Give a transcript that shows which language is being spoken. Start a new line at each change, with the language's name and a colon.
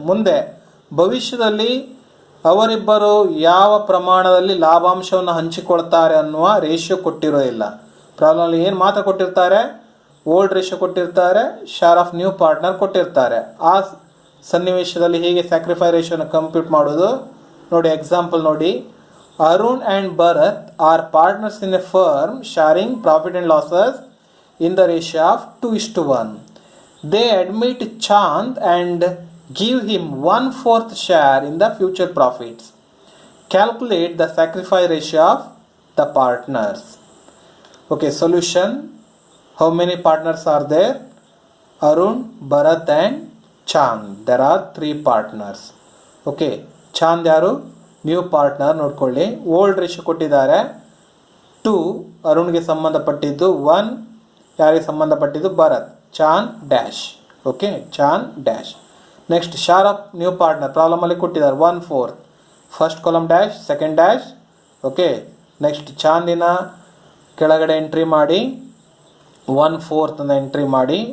Kannada: ಮುಂದೆ ಭವಿಷ್ಯದಲ್ಲಿ ಅವರಿಬ್ಬರು ಯಾವ ಪ್ರಮಾಣದಲ್ಲಿ ಲಾಭಾಂಶವನ್ನು ಹಂಚಿಕೊಳ್ತಾರೆ ಅನ್ನುವ ರೇಷಿಯೋ ಕೊಟ್ಟಿರೋದಿಲ್ಲ. ಪ್ರಾಬ್ಲಮಲ್ಲಿ ಏನು ಮಾತ್ರ ಕೊಟ್ಟಿರ್ತಾರೆ? ಓಲ್ಡ್ ರೇಷಿಯೋ ಕೊಟ್ಟಿರ್ತಾರೆ, ಶೇರ್ ಆಫ್ ನ್ಯೂ ಪಾರ್ಟ್ನರ್ ಕೊಟ್ಟಿರ್ತಾರೆ. ಆ ಸನ್ನಿವೇಶದಲ್ಲಿ ಹೇಗೆ ಸ್ಯಾಕ್ರಿಫೈ ರೇಷಿಯೋನ ಕಂಪ್ಯೂಟ್ ಮಾಡೋದು ನೋಡಿ. ಎಕ್ಸಾಂಪಲ್ ನೋಡಿ.
English: Arun and Bharat are partners in a firm sharing profit and losses in the ratio of 2:1. They admit Chand and give him 1/4 share in the future profits. Calculate the sacrifice ratio of the partners. Okay, solution. How many partners are there? Arun, Bharat and Chand. There are 3 partners. Okay, Chand
Kannada: ಯಾರು?
English: New partner.
Kannada: ನೋಡ್ಕೊಳ್ಳಿ, old ratio ಕೊಟ್ಟಿದ್ದಾರೆ 2 ಅರುಣ್ಗೆ ಸಂಬಂಧಪಟ್ಟಿದ್ದು, 1 ಯಾರಿಗೆ ಸಂಬಂಧಪಟ್ಟಿದ್ದು? Bharat. Chand dash.
English: Okay, Chand dash. Next share of new partner
Kannada: ಪ್ರಾಬ್ಲಮಲ್ಲಿ ಕೊಟ್ಟಿದ್ದಾರೆ
English: 1/4. First column dash, second dash. Okay, next
Kannada: ಚಾಂದಿನ ಕೆಳಗಡೆ entry ಮಾಡಿ
English: 1/4 ಅಂತ ಎಂಟ್ರಿ ಮಾಡಿ.